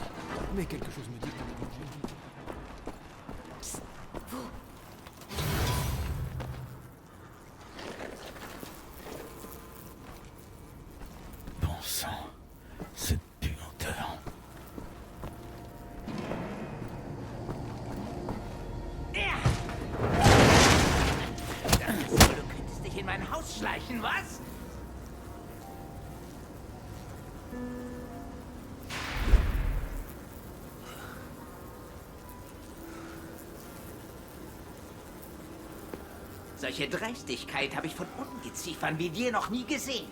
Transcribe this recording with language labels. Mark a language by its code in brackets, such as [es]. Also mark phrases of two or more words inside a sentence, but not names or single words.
[fr] Mais quelque chose me dit que... Bon sang, cette puanteur. [de] Du könntest dich in mein Haus schleichen, was? Solche Dreistigkeit habe ich von Ungeziefern wie dir noch nie gesehen.